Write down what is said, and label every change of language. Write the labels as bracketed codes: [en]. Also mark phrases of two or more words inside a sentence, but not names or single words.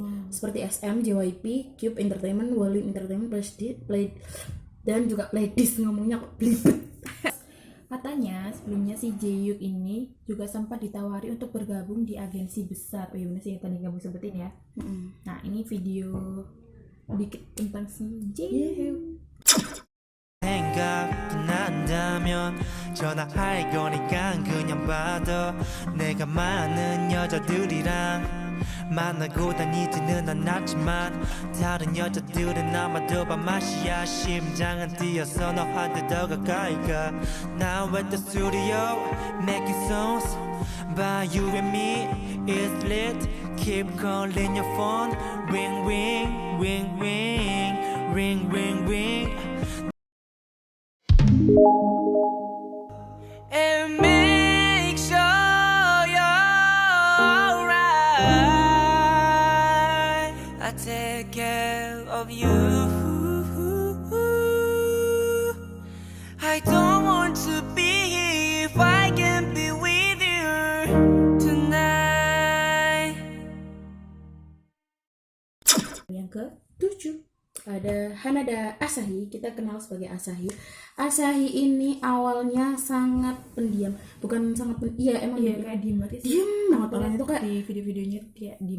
[id] Seperti SM, JYP, Cube Entertainment, Wolim Entertainment, dan juga Playdist, ngomongnya kok belibet. Katanya sebelumnya si Jae-yuk ini juga sempat ditawari untuk bergabung di agensi besar. Oh iya bener sih yang tadi kamu sebutin ya. Nah ini video dikit tentang si Jae-yuk. [ko] 생각난다면 전화할 거니까 그냥 받아 내가 많은 여자들이랑 만나고 다니지는 않았지만 다른 여자들은 아마도 밥맛이야 심장은 뛰어서 너한테 더 가까이 가 [en] Now at the studio making songs by you and me it's lit keep calling your phone ring ring ring ring ring ring ring and make sure you're alright. I take care of you. I don't want to be here if I can be with you tonight. [id] Yang ke 7 ada Hanada Asahi, kita kenal sebagai Asahi. Asahi ini awalnya sangat pendiam, bukan sangat iya emang Iya, kayak diem banget sih. diem banget orangnya itu kayak. Di video-videonya kayak diem.